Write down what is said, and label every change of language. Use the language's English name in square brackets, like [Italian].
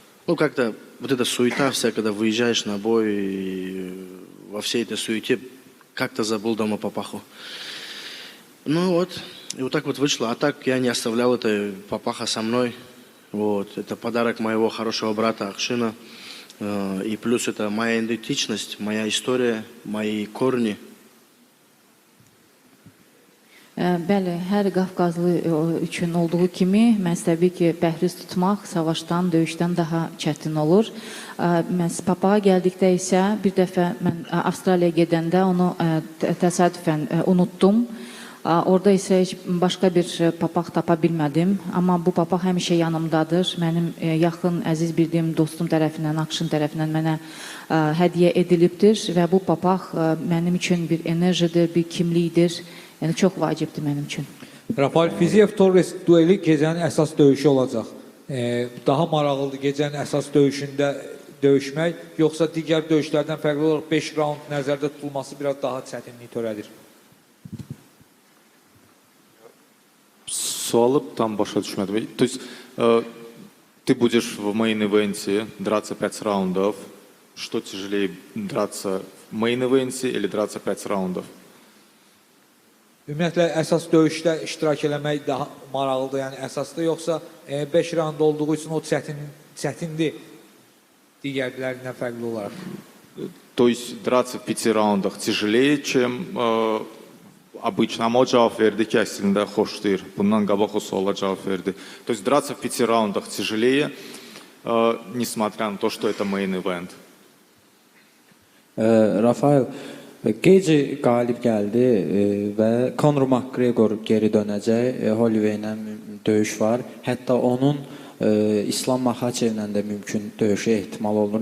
[Russian] Ну, как-то вот эта суета вся, когда выезжаешь на бой, и во всей этой суете как-то забыл дома папаху. Ну вот, и вот так вот вышло. А так я не оставлял это папаха со мной. Вот, это подарок моего хорошего брата Акшина. И плюс это моя идентичность, моя история, мои корни. [Azerbaijani] Bəli, hər Qafqazlı üçün olduğu kimi, məhz təbii ki, pəhriz tutmaq savaşdan, döyüşdən daha çətin olur. Məhz papağa gəldikdə isə bir dəfə mən Avstraliyaya gedəndə onu təsadüfən unutdum. Orada isə heç başqa bir papaq tapa bilmədim. Amma bu papaq həmişə yanımdadır. Mənim yaxın, əziz bildiyim dostum tərəfindən, Akşin tərəfindən mənə hədiyyə edilibdir. Və bu papaq mənim üçün bir enerjidir, bir kimlikdir. Yəni çox vacibdir mənim üçün. Rafael Fiziev-Torres dueli gecənin əsas döyüşü olacaq. Daha maraqlıdır gecənin əsas döyüşündə döyüşmək, yoxsa digər döyüşlərdən fərqli olaraq 5 raund nəzərdə tutulması biraz daha çətinlik törədir? Суалы там başa düşmədim. [Russian] То есть ты будешь в мейн-ивенте драться 5 раундов. Что тяжелее, драться в мейн-ивенте или драться 5 раундов? [Azerbaijani] Ümumiyyətlə, əsas döyüşdə iştirak eləmək daha maraqlıdır, yəni əsasda, yoxsa 5 raund olduğu üçün o çətindir digərlərindən fərqli olaraq? [Russian] То есть драться в 5 раундах тяжелее, чем обычно. [Azerbaijani] Amma o cavab verdi ki, əslində xoşlayır. Bundan qabaq o suala cavab verdi. [Russian] То есть драться в 5 раундах тяжелее, несмотря на то, что это main event. [Azerbaijani] Rafael, Gece qalib gəldi və Conor McGregor geri dönəcək. Holloway ilə döyüş var. Hətta onun İslam Makhaçevlə də mümkün döyüşə ehtimal olur.